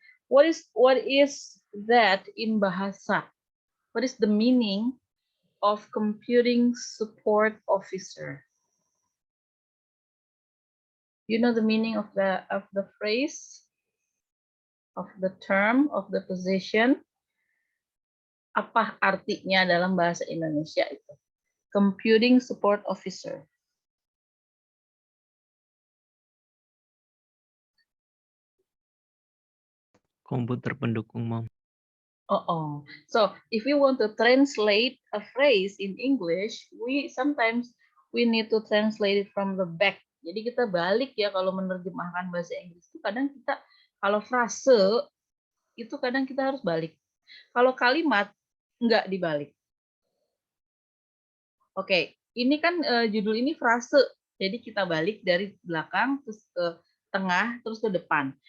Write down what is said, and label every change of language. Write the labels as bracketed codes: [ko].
[en] What is that in bahasa? What is the meaning of computing support officer? You know the meaning of the phrase, of the term, of the position? [id] Apa artinya dalam bahasa Indonesia itu? [en] Computing support officer. [id] Komputer pendukung, Mom. Oh. [en] So if we want to translate a phrase in English, sometimes we need to translate it from the back. [id] Jadi kita balik ya kalau menerjemahkan bahasa Inggris itu kadang kita kalau frase itu kadang kita harus balik. Kalau kalimat nggak dibalik. Oke, ini kan judul ini frase. Jadi kita balik dari belakang terus ke tengah terus ke depan.